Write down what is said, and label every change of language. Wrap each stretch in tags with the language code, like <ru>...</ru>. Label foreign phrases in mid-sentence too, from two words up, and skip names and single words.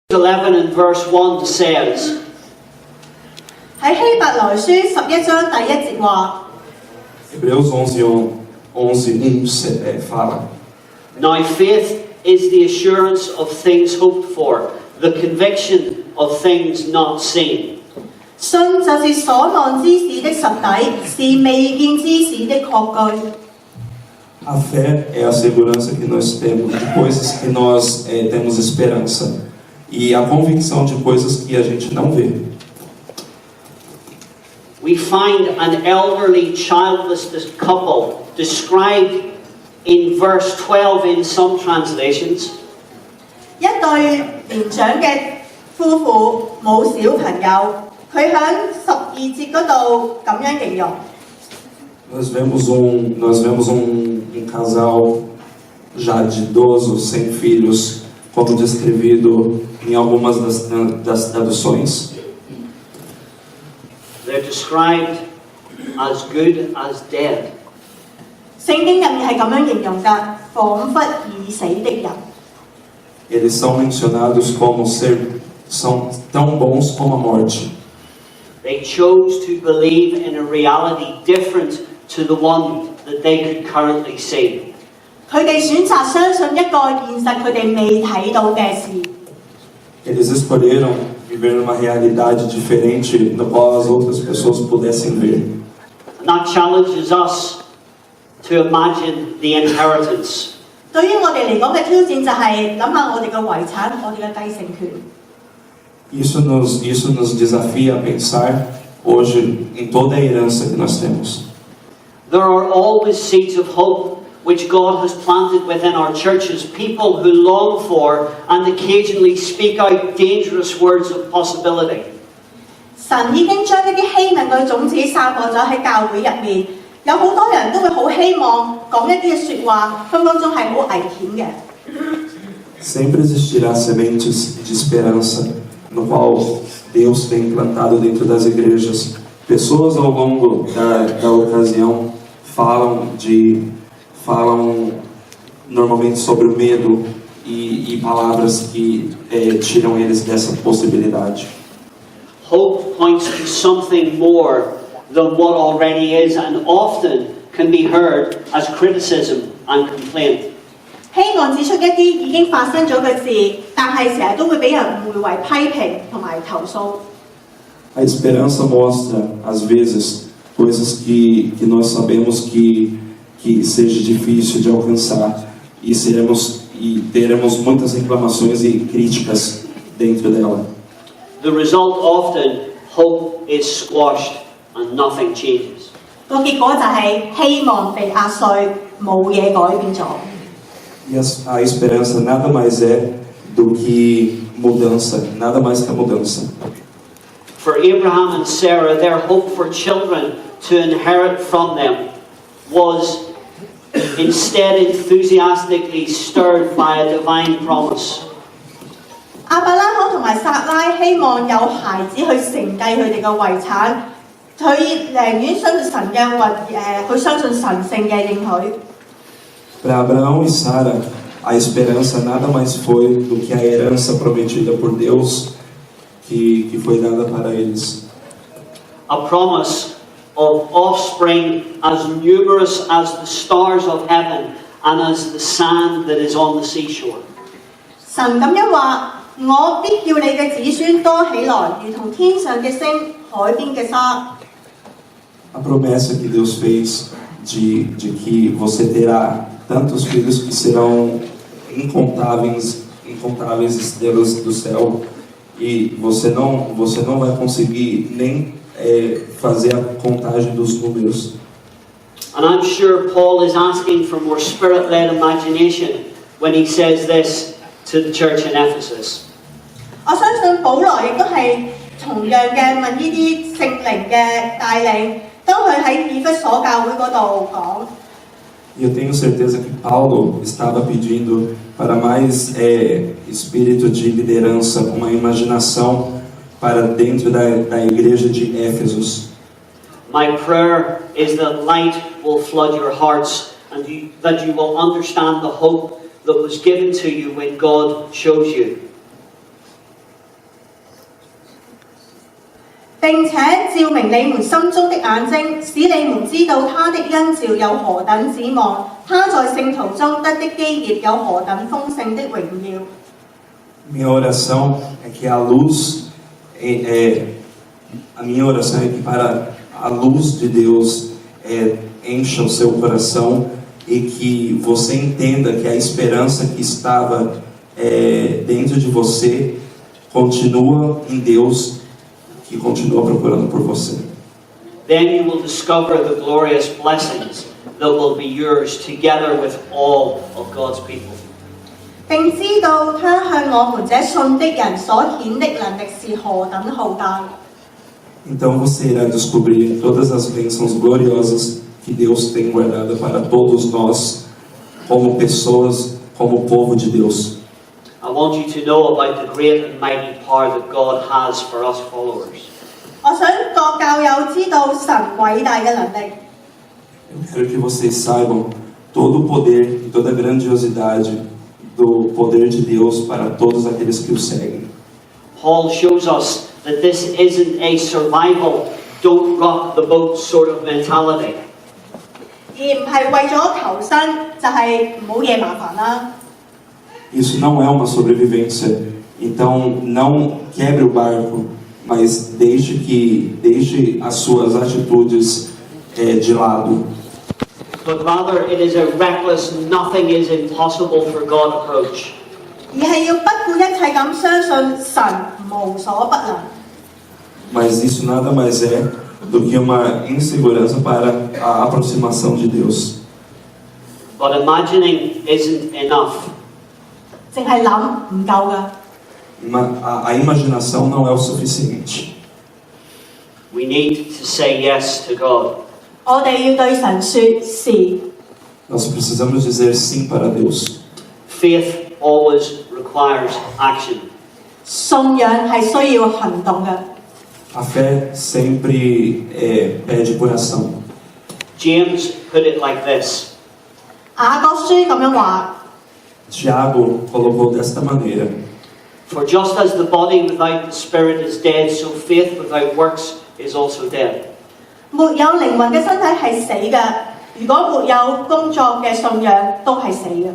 <en>11 and verse 1 says,</en> <yue>喺希伯來書11章第1節話</yue> <pt>Hebreus 11:1 fala:</pt> <en>Now faith is the assurance of things hoped for, the conviction of things not seen.</en> <yue>信就是所望之事的實底，是未見之事的確據。</yue> <pt>A fé é a segurança que nós temos de coisas que nós temos esperança, e a convicção de coisas que a gente não vê.</pt> <en>We find an elderly childless couple described in verse 12 in some translations.</en> <yue>一對年長嘅夫婦冇小朋友，佢喺12節嗰度咁樣形容。</yue> <pt>Nós vemos um casal já de idoso, sem filhos, como descrevido em algumas das traduções.</pt> <en>They're described as good as dead.</en> <yue>聖經入面係咁樣形容㗎，彷彿已死的人。</yue> <pt>Eles são mencionados como são tão bons como a morte.</pt> <en>They chose to believe in a reality different to the one that they could currently see.</en> <yue>佢哋選擇相信一個現實佢哋未睇到嘅事。</yue> <pt>Eles escolheram viver numa realidade diferente da qual as outras pessoas pudessem ver.</pt> <en>And that challenges us to imagine the inheritance.</en> <yue>對於我哋嚟講嘅挑戰就係諗下我哋嘅遺產，我哋嘅繼承權。</yue> <pt>Isso nos desafia a pensar hoje em toda a herança que nós temos.</pt> <en>There are always seeds of hope which God has planted within our churches, people who long for and occasionally speak out dangerous words of possibility.</en> <yue>神已經將呢啲希望嘅種子散播咗喺教會入面，有好多人都會好希望講一啲嘅説話，分分鐘係好危險嘅。</yue> <pt>Sempre existirá sementes de esperança, no qual Deus tem plantado dentro das igrejas. Pessoas ao longo da ocasião falam normalmente sobre o medo e palavras que tiram eles dessa possibilidade.</pt> <en>Hope points to something more than what already is and often can be heard as criticism and complaint.</en> <yue>希望指出一啲已經發生咗嘅事，但係成日都會俾人誤會為批評同埋投訴。</yue> <pt>A esperança mostra, às vezes, coisas que nós sabemos que seja difícil de alcançar e teremos muitas reclamações e críticas dentro dela.</pt> <en>The result often, hope is squashed and nothing changes.</en> <yue>個結果就係希望被壓碎，冇嘢改變咗。</yue> <pt>E a esperança nada mais é do que mudança, nada mais que a mudança.</pt> <en>For Abraham and Sarah, their hope for children to inherit from them was instead enthusiastically stirred by a divine promise.</en> <yue>亞伯拉罕同埋撒拉希望有孩子去承繼佢哋嘅遺產，佢寧願相信神嘅佢相信神聖嘅應許。</yue> <pt>Para Abraão e Sara, a esperança nada mais foi do que a herança prometida por Deus que foi dada para eles.</pt> <en>A promise of offspring as numerous as the stars of heaven and as the sand that is on the seashore.</en> <yue>神咁樣話：我必叫你嘅子孫多起來，如同天上嘅星、海邊嘅沙。</yue> <pt>A promessa que Deus fez de que você terá tantos filhos que serão incontáveis estrelas do céu, e você não vai conseguir nem fazer a contagem dos números.</pt> <en>And I'm sure Paul is asking for more spirit-led imagination when he says this to the church in Ephesus.</en> <yue>我相信保羅亦都係同樣嘅問呢啲聖靈嘅帶領，當佢喺以弗所教會嗰度講。</yue> <pt>E eu tenho certeza que Paulo estava pedindo para mais espírito de liderança, uma imaginação para dentro da igreja de Éfesos.</pt> <en>My prayer is that light will flood your hearts and that you will understand the hope that was given to you when God chose you.</en> <yue>並且照明你們心中的眼睛，使你們知道他的恩召有何等指望，他在聖徒中得的基業有何等豐盛的榮耀。</yue> <pt>Minha oração é que a luz, a minha oração é que para a luz de Deus encha o seu coração e que você entenda que a esperança que estava dentro de você continua em Deus, que continua procurando por você.</pt> <en>Then you will discover the glorious blessings that will be yours together with all of God's people.</en> <yue>並知道他向我們這信的人所顯的能力是何等浩大。</yue> <pt>Então você irá descobrir todas as bênçãos gloriosas que Deus tem guardada para todos nós, como pessoas, como povo de Deus.</pt> <en>I want you to know about the great and mighty power that God has for us followers.</en> <yue>我想各教友知道神偉大嘅能力。</yue> <pt>Eu quero que vocês saibam todo o poder e toda a grandiosidade do poder de Deus para todos aqueles que o seguem.</pt> <en>Paul shows us that this isn't a survival, don't rock the boat sort of mentality.</en> <yue>而唔係為咗求生，就係唔好惹麻煩啦。</yue> <pt>Isso não é uma sobrevivência, então não quebre o barco, mas deixe as suas atitudes de lado.</pt> <en>But rather it is a reckless, nothing is impossible for God approach.</en> <yue>而係要不顧一切咁相信神無所不能。</yue> <pt>Mas isso nada mais é do que uma insegurança para a aproximação de Deus.</pt> <en>But imagining isn't enough.</en> <yue>淨係諗唔夠㗎。</yue> <pt>A imaginação não é o suficiente.</pt> <en>We need to say yes to God.</en> <yue>我哋要對神說是。</yue> <pt>Nós precisamos dizer sim para Deus.</pt> <en>Faith always requires action.</en> <yue>信仰係需要行動嘅。</yue> <pt>A fé sempre pede por ação.</pt> <en>James put it like this.</en> <yue>雅各書咁樣話。</yue> <pt>Tiago colocou desta maneira.</pt> <en>For just as the body without the spirit is dead, so faith without works is also dead.</en> <yue>沒有靈魂嘅身體係死嘅，如果沒有工作嘅信仰都係死嘅。</yue>